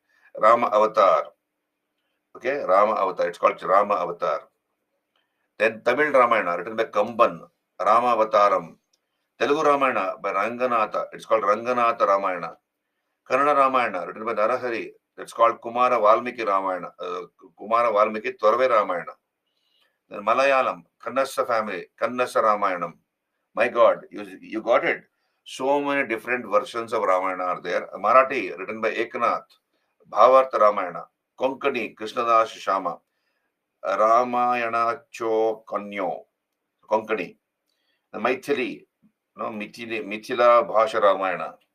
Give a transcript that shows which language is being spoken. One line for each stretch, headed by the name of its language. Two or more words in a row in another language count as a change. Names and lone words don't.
English: Rama Avatar. Okay, Rama Avatar. It's called Rama Avatar. Then Tamil Ramayana, written by Kamban, Rama Avataram. Telugu Ramayana by Ranganatha. It's called Ranganatha Ramayana. Kannada Ramayana, written by Narahari. It's called Kumara Valmiki Ramayana. Kumara Valmiki Tvarve Ramayana. Then Malayalam, Kannasa family, Kannasa Ramayanam. My God, you got it. So many different versions of Ramayana are there. Marathi, written by Eknath. Bhavartha Ramayana. Konkani, Krishnadas Shama. Ramayana Cho Kanyo. Konkani. The Maithili, Mithila Bhasha Ramayana.